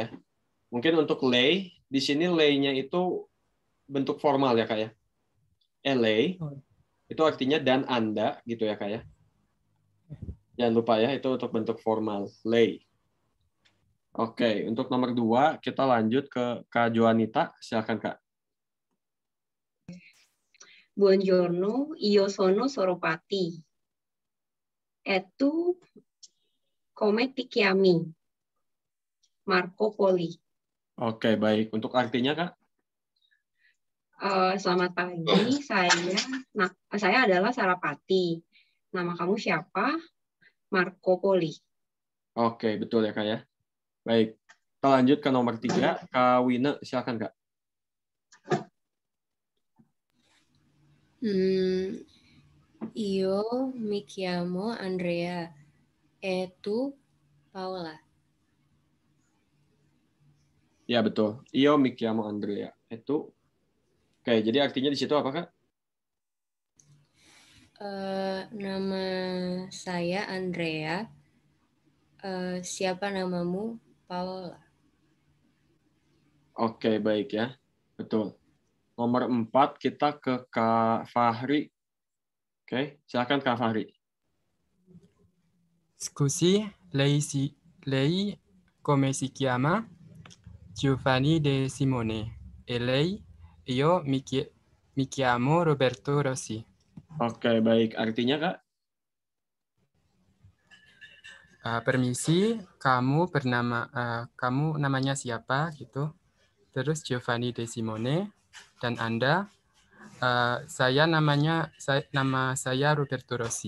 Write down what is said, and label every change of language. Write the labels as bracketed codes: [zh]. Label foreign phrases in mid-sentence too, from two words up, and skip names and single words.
[id] Mungkin untuk lei, di sini lei-nya itu bentuk formal ya, Kak ya. LA, itu artinya dan Anda, gitu ya, Kak ya. Jangan lupa ya, itu untuk bentuk formal, lei. Oke, untuk nomor 2, kita lanjut ke Kak Joanita. Silakan, Kak. [it] Buongiorno, io sono Soropati. E tu come ti chiami? Marco Poli. [id] Oke, baik. Untuk artinya, Kak? Selamat pagi, saya adalah Sarapati. Nama kamu siapa? Marco Poli. Oke, betul ya, Kak ya. Baik. Kita lanjut ke nomor 3, Kak Wina. Silakan, Kak. [it] Io mi chiamo Andrea. E tu, Paola. [id] Ya, betul. [it] Io mi chiamo Andrea. [id] Itu. Oke, jadi artinya di situ apa, Kak? Nama saya Andrea. Siapa namamu? Paola. Oke, baik ya. Betul. Nomor 4, kita ke Kak Fahri. Oke, silakan Kak Fahri. [it] Scusi, lei come si chiama? Giovanni De Simone. E lei? Io mi chiamo Roberto Rossi. [id] Oke, baik. Artinya, Kak? Permisi, kamu namanya siapa gitu? Terus Giovanni De Simone dan Anda? Nama saya Roberto Rossi.